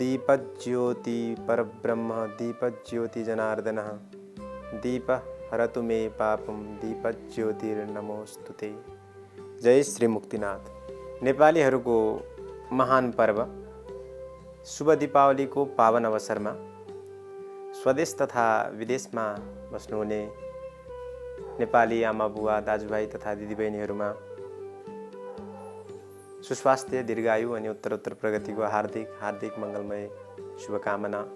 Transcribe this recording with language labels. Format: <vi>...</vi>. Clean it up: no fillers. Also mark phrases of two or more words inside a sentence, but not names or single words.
<sa>दीपज्योति परब्रह्म दीपज्योति जनार्दनः दीप हरतु मे पापम दीपज्योतिर्नमोस्तुते।</sa> <ne>जय श्री मुक्तिनाथ। नेपालीहरूको महान पर्व शुभ दीपावलीको पावन अवसरमा स्वदेश तथा विदेशमा बस्नुहुने नेपाली आमा बुवा दाजुभाइ तथा दिदीबहिनीहरूमा सुस्वास्थ्य दीर्घायु अनि उत्तरोत्तर प्रगतिको हार्दिक मङ्गलमय शुभकामना।</ne>